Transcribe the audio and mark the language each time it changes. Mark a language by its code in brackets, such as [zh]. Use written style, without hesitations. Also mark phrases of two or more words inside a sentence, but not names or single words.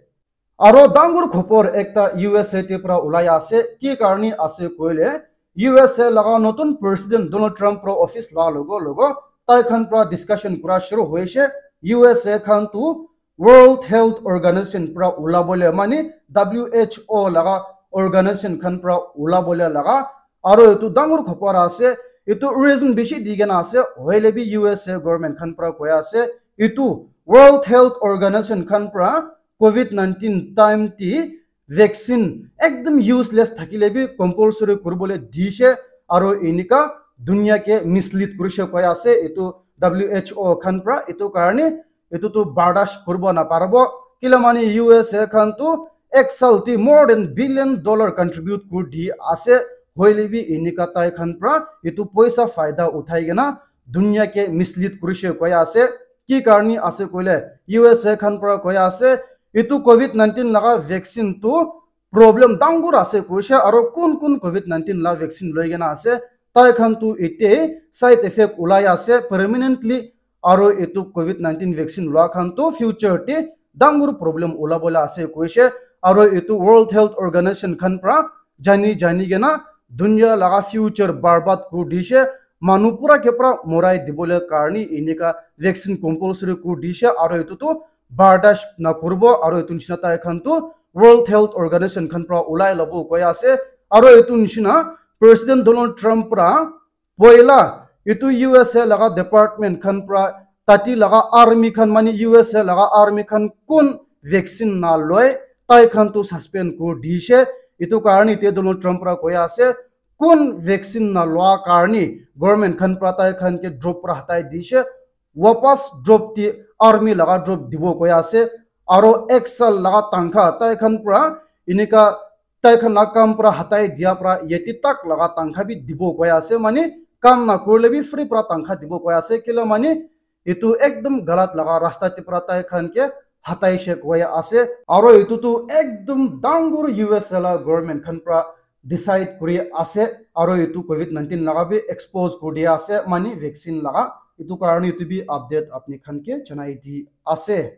[nag] aro dangur khopor ekta USA te pra ulai ase ki karni ase koile USA laga notun president Donald Trump pro office la logo tai khan pra discussion kura shuru hoise USA khan tu World Health Organization pra ula bole mani WHO laga organization khan pra ula bole laga aro etu dangur khopor ase itu reason bishi digena ase hoile bi USA government khan pra koya ase itu World Health Organization khan pra COVID-19 time ti vaccine ekdom useless thakile bi compulsory kurbole dishe aro inika dunia ke mislead kurishe koya ase itu WHO khan pra itu karni itu tu bardash kurbo na parbo kilamani USA khan tu exalti [en] more than $1 billion contribute [nag] kur di ase hoile bi inika tai khan pra itu paisa faida uthai gena dunia ke mislead kurishe koya ase ki karni ase koile USA khan pra koya ase itu COVID-19 laga vaccine tu problem dangur ase koisha aro kun COVID-19 la vaccine loi gena ase tai khan tu ite [en] side effect [nag] ulai ase permanently aro itu COVID-19 vaccine lua khan tu future te dangur problem ula bola ase koisha aro itu World Health Organization khan pra jani gena dunia laga future barbad kur dishe manupura ke pra morai dibole karni inika vaccine compulsory kur dishe aro itu tu bardash na kurbo aro itu nishina tai khan tu World Health Organization khan pra ulai lobo koya ase aro itu nishina President Donald Trump pra poila itu USA laga department khan pra tati laga army khan mani USA laga army khan kun vaccine na loi tai khan tu suspend kur dishe itu karni te Donald Trump pra koya ase kun vaccine na loa karni government khan pra tai khan ke drop pra hatai dishe wapas drop ti army laga drop dibo koya ase aro excel laga tangkha tai khan pra inika tai khan na kam pra hatai dia pra yeti tak laga tangkha bi dibo koya ase mani kam na kurle bi free pra tangkha dibo koya ase kila mani itu ekdom galat laga rasta ti pra tai khan ke hatai she koya ase aro itu tu ekdom dangur US la government khan pra decide kuri ase aro itu COVID-19 laga bi expose kuri ase mani vaccine laga itu karani itu bi update apni khan ke janai di ase